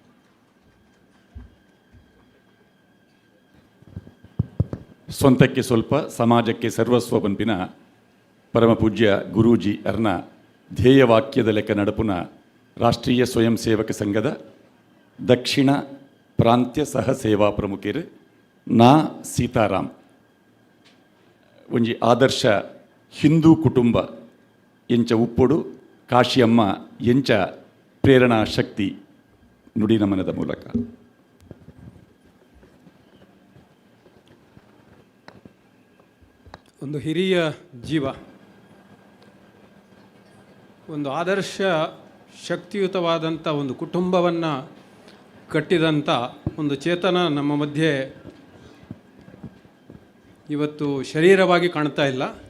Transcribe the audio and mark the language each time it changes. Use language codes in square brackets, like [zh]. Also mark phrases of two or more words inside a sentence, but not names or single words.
[kn] ಸ್ವಂತಕ್ಕೆ ಸ್ವಲ್ಪ ಸಮಾಜಕ್ಕೆ ಸರ್ವಸ್ವ [tcy] ಪಂಪಿನ ಪರಮ ಪೂಜ್ಯ ಗುರೂಜಿ ಅರ್ನ ಧ್ಯೇಯವಾಕ್ಯದ ಲೆಕ್ಕ ನಡಪುನ ರಾಷ್ಟ್ರೀಯ ಸ್ವಯಂ ಸೇವಕ ಸಂಘದ ದಕ್ಷಿಣ ಪ್ರಾಂತ್ಯ ಸಹ ಸೇವಾ ಪ್ರಮುಖರು ನಾ ಸೀತಾರಾಮ್ ಒಂಜಿ ಆದರ್ಶ ಹಿಂದೂ ಕುಟುಂಬ ಎಂಚ ಉಪ್ಪೊಡು ಕಾಶಿಯಮ್ಮ ಎಂಚ ಪ್ರೇರಣಾ ಶಕ್ತಿ ನುಡಿ ನಮನದ ಮೂಲಕ [kn] ಒಂದು ಹಿರಿಯ ಜೀವ, ಒಂದು ಆದರ್ಶ ಶಕ್ತಿಯುತವಾದಂಥ ಒಂದು ಕುಟುಂಬವನ್ನು ಕಟ್ಟಿದಂಥ ಒಂದು ಚೇತನ ನಮ್ಮ ಮಧ್ಯೆ ಇವತ್ತು ಶರೀರವಾಗಿ ಕಾಣ್ತಾ ಇಲ್ಲ.